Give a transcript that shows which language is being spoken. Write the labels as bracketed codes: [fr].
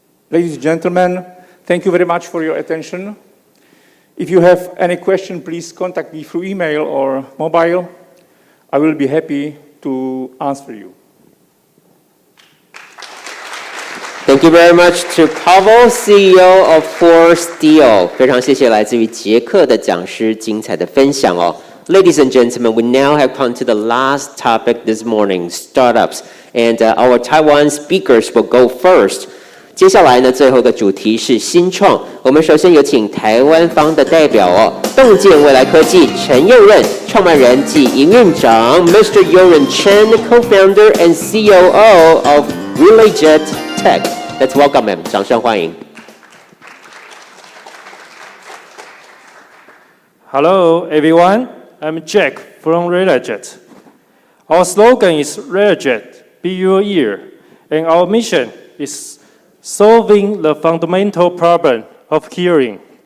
[en] Ladies and gentlemen, thank you very much for your attention. If you have any question, please contact me through email or mobile. I will be happy to answer you. Thank you very much to Pavel, CEO of Ford Steel. [zh] 非常谢谢来自于捷克的讲师精彩的分享哦。 [en] Ladies and gentlemen, we now have come to the last topic this morning, startups. And our Taiwan speakers will go first. [zh] 接下来呢，最后一个主题是新创。我们首先有请台湾方的代表哦，洞见未来科技陈佑任创办人及营运长 Mr. [en] Yoren Chen, co-founder and COO of RelayJet Tech. Let's welcome him. [zh] 掌声欢迎。 [en] Hello, everyone. I'm Jack from RelayJet. Our slogan is RelayJet, be your ear, and our mission is solving the fundamental problem of hearing.